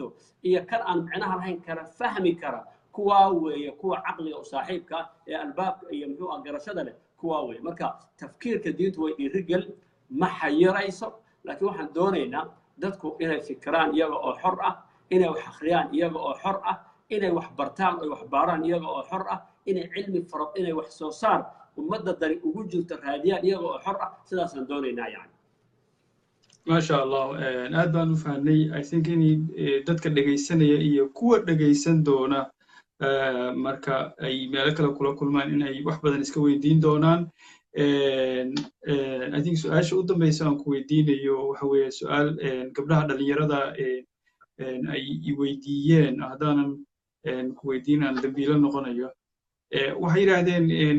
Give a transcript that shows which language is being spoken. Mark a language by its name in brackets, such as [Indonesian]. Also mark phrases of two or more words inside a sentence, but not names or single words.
[Somali] iyo kan aan micnaha lahayn kala fahmi kara kuwaa weeye kuwa caqliga u saaxiibka ah ee albaabka iyo muxuu ah garashada leh kuwaa weeye marka tafkiirka diintu way dhiirigel ma xayirayso laakiin waxaan doonaynaa dadku inay fikiraan iyaga oo xor ah inay wax akhriyaan iyaga oo xor ah inay wax bartaan oo wax baaraan iyaga oo xor ah inay cilmi faro inay wax soo saar ummadda dani ugu jirto raadiyaan iyaga oo xor ah sidaasaan doonaynaa yani [Arabic] ما شاء الله [Somali] aad baan u fahnay [English] I think [Somali] in dadka dhageysanaya iyo kuwa dhageysan doona marka ay meel kale kula kulmaan in ay wax badan iska weydiin doonaan [English] I think [Somali] su'aasha u dambaysa aan ku weydiinayo waxa weeye su'aal gabdhaha dhalinyarada ay i weydiiyeen haddaanan ku weydiinaan dambiilo noqonayo waxay yidhaahdeen